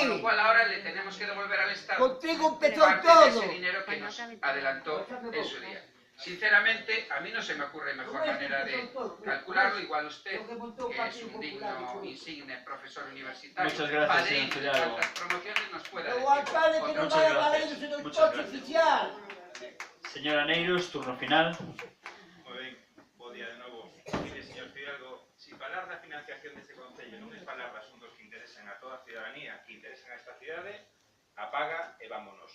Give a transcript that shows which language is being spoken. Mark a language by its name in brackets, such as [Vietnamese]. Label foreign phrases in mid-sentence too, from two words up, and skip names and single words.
[Spanish] con lo cual ahora le tenemos que devolver al Estado Contigo empezó parte de todo. ese dinero que nos adelantó en su día. Sinceramente, a mí no se me ocurre mejor manera de calcularlo, igual usted, que es un digno, insigne profesor universitario, Muchas gracias, padrino señor de Fidalgo. tantas promociones, nos pueda [Galician] O [Spanish] decir. [Galician] alcalde que non [Spanish] Muchas [Galician] vai [Spanish] gracias. [Galician] valerse do [Spanish] Muchas [Galician] coche [Spanish] gracias. [Galician] oficial. [Spanish] Señora Neiros, turno final. [Galician] Moi ben, bo día de novo. Mire, señor Fidalgo, si falar da financiación deste Concello non é falar de asuntos que interesan a toda a ciudadanía, que interesan a esta cidade, apaga e vámonos.